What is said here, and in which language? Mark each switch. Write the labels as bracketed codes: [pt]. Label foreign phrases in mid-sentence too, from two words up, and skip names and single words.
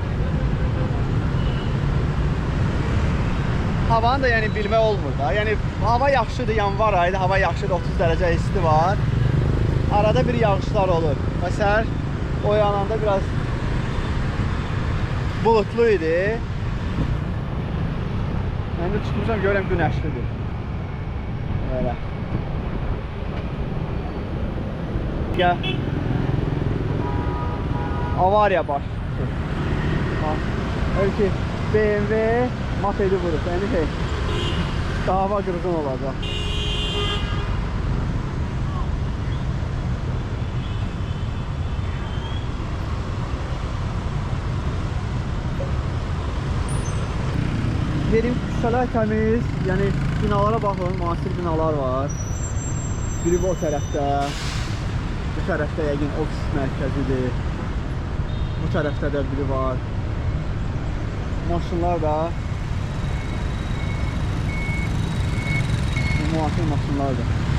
[az] Havanı da yəni bilmək olmur da. Yəni hava yaxşıdır, yanvar ayıdır, hava yaxşıdır, 30 dərəcə isti var. Arada bir yağışlar olur. Məsələn, oyananda biraz bulutlu idi. Mən də çıxmışam, görəm günəşlidir. [tr] Böyle. Gel. Avariya başlıyor. Öyle ki BMW mopedi vurur. Yani dava kırgın olacak. [az] Yerim küçələr təmiz, yəni binalara baxın, müasir binalar var. Biri bu tərəfdə, bu tərəfdə yəqin ofis mərkəzidir. Bu tərəfdə də biri var. Maşınlar da müasir maşınlardır.